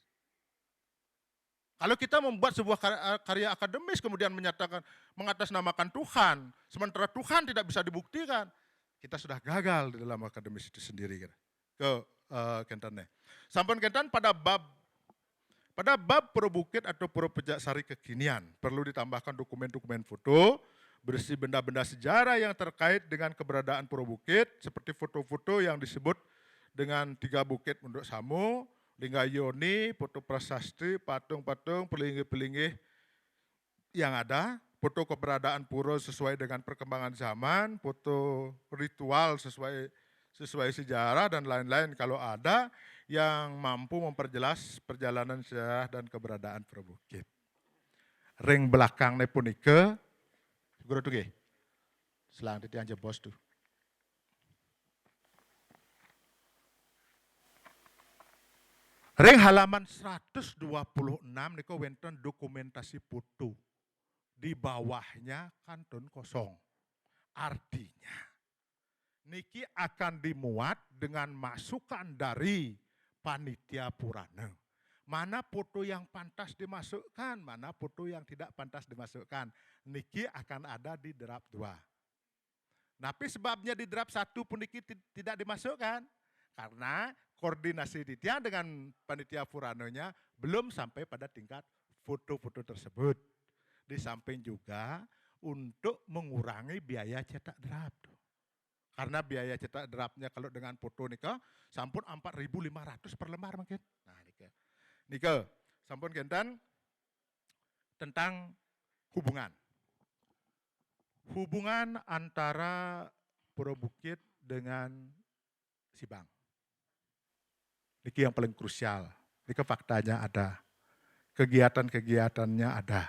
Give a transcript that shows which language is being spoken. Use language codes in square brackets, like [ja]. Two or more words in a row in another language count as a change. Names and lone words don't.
[id] Kalau kita membuat sebuah karya akademis kemudian menyatakan mengatasnamakan Tuhan, sementara Tuhan tidak bisa dibuktikan, kita sudah gagal di dalam akademis itu sendiri. [ban] Kentannya. [id] Sampai kentan pada bab Pada bab Pura Bukit atau Pura Pejaksari kekinian, perlu ditambahkan dokumen-dokumen foto berisi benda-benda sejarah yang terkait dengan keberadaan Pura Bukit, seperti foto-foto yang disebut dengan 3 bukit Munduk Samu, Linggayoni, foto prasasti, patung-patung, pelinggih-pelinggih yang ada, foto keberadaan pura sesuai dengan perkembangan zaman, foto ritual sesuai sejarah dan lain-lain kalau ada yang mampu memperjelas perjalanan sejarah dan keberadaan Pura Bukit. [ban] Ring belakangnya punika, guru tuh selang titiang jebos tuh. Ring halaman 126 niko wonten dokumentasi foto. [id] Di bawahnya kantun kosong. Artinya, niki akan dimuat dengan masukan dari panitia purana. Mana foto yang pantas dimasukkan, mana foto yang tidak pantas dimasukkan. Niki akan ada di draft 2. Tapi sebabnya di draft 1 pun niki tidak dimasukkan. Karena koordinasi titian dengan panitia puranonya belum sampai pada tingkat foto-foto tersebut. Di samping juga untuk mengurangi biaya cetak draft. Karena biaya cetak draftnya kalau dengan foto [ban] nika sampun [id] 4.500 per lembar mungkin. [ban] Nah nika sampun kentan [id] tentang hubungan. Hubungan antara Pura Bukit dengan Sibang. Niki yang paling krusial. Niki faktanya ada. Kegiatan-kegiatannya ada.